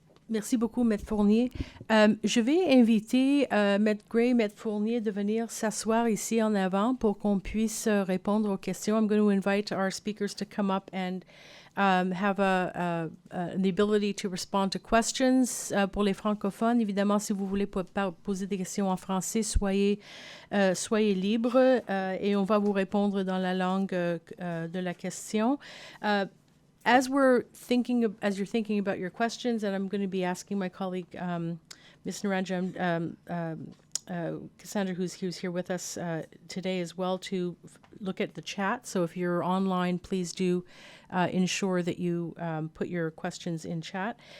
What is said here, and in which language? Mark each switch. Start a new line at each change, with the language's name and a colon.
French: Merci beaucoup, Maître Fournier. Je vais inviter Maître Gray, Maître Fournier de venir s'asseoir ici en avant pour qu'on puisse répondre aux questions.
English: I'm going to invite our speakers to come up and have the ability to respond to questions.
French: Pour les francophones, évidemment, si vous voulez poser des questions en français, soyez libres et on va vous répondre dans la langue de la question.
English: As you're thinking about your questions, and I'm going to be asking my colleague, Ms. Naranja, Cassandra, who's here with us today as well, to look at the chat. So if you're online, please do ensure that you put your questions in chat.